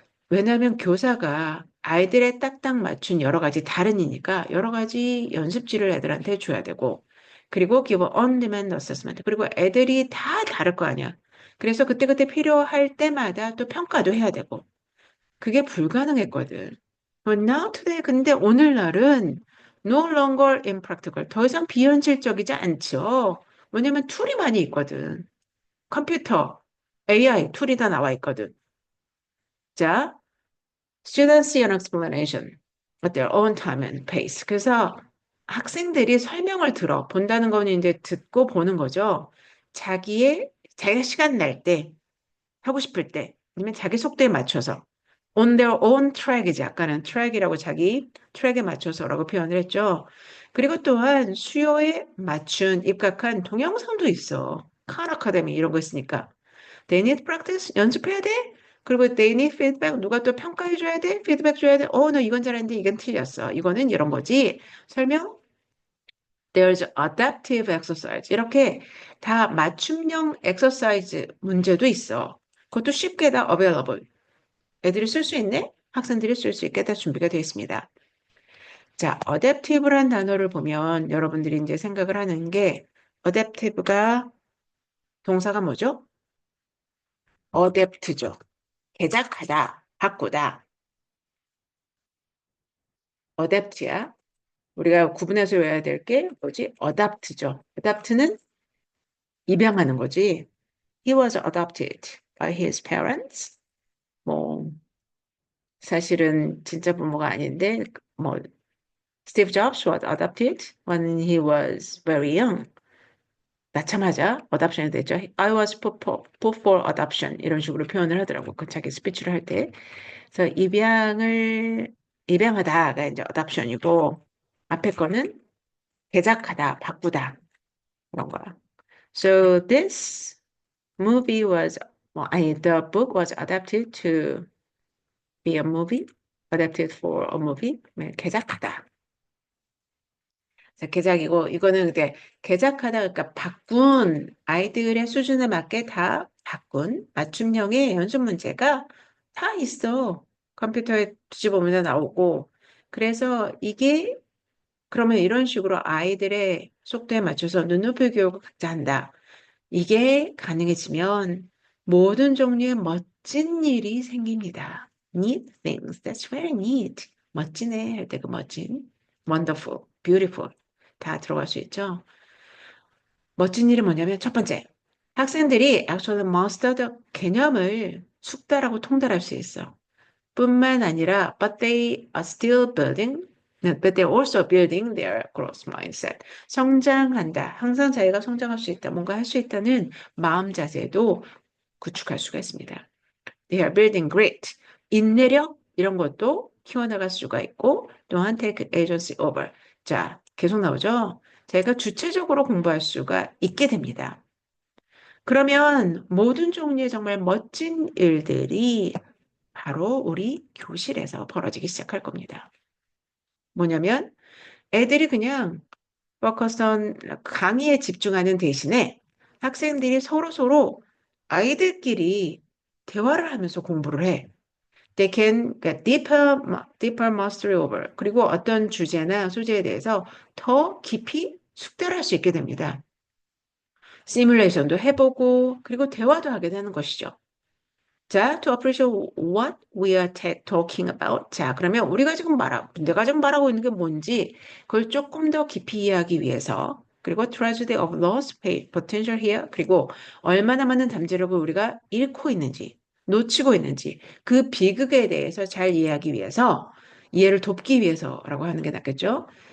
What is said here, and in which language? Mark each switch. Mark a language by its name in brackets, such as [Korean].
[Korean] 왜냐하면 교사가 아이들의 딱딱 맞춘 여러 가지 다른이니까 여러 가지 연습지를 애들한테 줘야 되고 그리고 기본 on-demand assessment 그리고 애들이 다 다를 거 아니야. 그래서 그때그때 필요할 때마다 또 평가도 해야 되고 그게 불가능했거든. [English] Now today [Korean] 근데 오늘날은 [English] no longer impractical. [Korean] 더 이상 비현실적이지 않죠. 왜냐면 툴이 많이 있거든. 컴퓨터, AI 툴이 다 나와 있거든. [English] 자, students see an explanation at their own time and pace. [Korean] 그래서 학생들이 설명을 본다는 거는 이제 듣고 보는 거죠. 자기가 시간 날 때, 하고 싶을 때, 아니면 자기 속도에 맞춰서 [English] on their own track [Korean] 이지. 아까는 track이라고 자기 트랙에 맞춰서라고 표현을 했죠. 그리고 또한 수요에 맞춘 입각한 동영상도 있어. 칸 아카데미 이런 거 있으니까. [English] They need practice. [Korean] 연습해야 돼. 그리고 [English] they need feedback. [Korean] 누가 또 평가해 줘야 돼. 피드백 줘야 돼. 너 이건 잘했는데 이건 틀렸어. 이거는 이런 거지. 설명? [English] There's adaptive exercise. [Korean] 이렇게 다 맞춤형 엑서사이즈 문제도 있어. 그것도 쉽게 다 available. 애들이 쓸 수 있네? 학생들이 쓸 수 있게 다 준비가 되어 있습니다. 자, adaptive란 단어를 보면 여러분들이 이제 생각을 하는 게 adaptive가 동사가 뭐죠? adapt죠. 개작하다, 바꾸다. adapt야. 우리가 구분해서 외워야 될 게 뭐지? adapt죠. adapt는 입양하는 거지. [English] He was adopted by his parents. [Korean] 뭐 사실은 진짜 부모가 아닌데 뭐 [English] Steve Jobs was adopted when he was very young. [Korean] 낳자마자 어답션이 됐죠. [English] I was put for adoption [Korean] 이런 식으로 표현을 하더라고. 그 자기 스피치를 할 때. 그래서 입양하다가 이제 adoption이고 앞에 거는 개작하다, 바꾸다 그런 거야. [English] So this movie was [Korean] 아니 [English] the book was adapted to be a movie, adapted for a movie. [Korean] 네, 개작하다. 자, 개작이고 이거는 근데 개작하다 그러니까 바꾼 아이들의 수준에 맞게 다 바꾼 맞춤형의 연습 문제가 다 있어. 컴퓨터에 뒤집어보면 나오고. 그래서 이게 그러면 이런 식으로 아이들의 속도에 맞춰서 눈높이 교육을 각자 한다. 이게 가능해지면 모든 종류의 멋진 일이 생깁니다. [English] Neat things. That's very neat. [Korean] 멋지네 할 때 그 멋진. [English] Wonderful, beautiful. [Korean] 다 들어갈 수 있죠. 멋진 일이 뭐냐면 첫 번째, 학생들이 [English] actually mastered [Korean] 개념을 숙달하고 통달할 수 있어. 뿐만 아니라 [English] but they are still building, but they're also building their growth mindset. [Korean] 성장한다. 항상 자기가 성장할 수 있다. 뭔가 할 수 있다는 마음 자세도 구축할 수가 있습니다. [English] They are building grit. [Korean] 인내력 이런 것도 키워나갈 수가 있고 또한 [English] take agency over. [Korean] 자, 계속 나오죠? 제가 주체적으로 공부할 수가 있게 됩니다. 그러면 모든 종류의 정말 멋진 일들이 바로 우리 교실에서 벌어지기 시작할 겁니다. 뭐냐면 애들이 그냥 포커스온 강의에 집중하는 대신에 학생들이 서로서로 아이들끼리 대화를 하면서 공부를 해. [English] They can get deeper mastery over. [Korean] 그리고 어떤 주제나 소재에 대해서 더 깊이 숙달할 수 있게 됩니다. 시뮬레이션도 해보고 그리고 대화도 하게 되는 것이죠. [English] 자, to appreciate what we are talking about. [Korean] 자, 그러면 내가 지금 말하고 있는 게 뭔지 그걸 조금 더 깊이 이해하기 위해서 그리고 [English] tragedy of lost potential here [Korean] 그리고 얼마나 많은 잠재력을 우리가 잃고 있는지 놓치고 있는지 그 비극에 대해서 잘 이해하기 위해서 이해를 돕기 위해서라고 하는 게 낫겠죠?